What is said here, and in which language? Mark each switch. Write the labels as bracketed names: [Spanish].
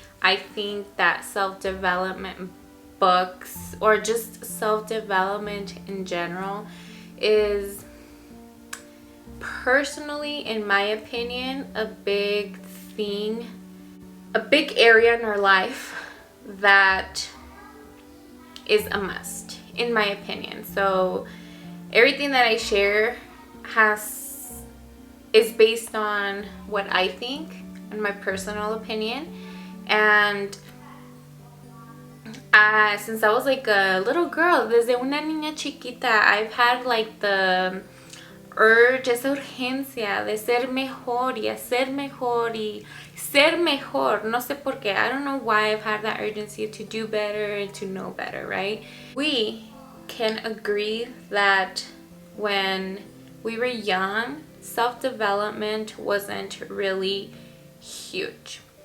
[English] I think that self-development books, or just self-development in general, is personally, in my opinion, a big thing, a big area in our life that is a must, in my opinion. So everything that I share is based on what I think and my personal opinion. And since I was like a little girl, [Spanish] desde una niña chiquita, [English] I've had like the urge, [Spanish] esa urgencia de ser mejor y hacer mejor y ser mejor. No sé por qué. [English] I don't know why I've had that urgency to do better and to know better, right? We can agree that when we were young, self-development wasn't really huge.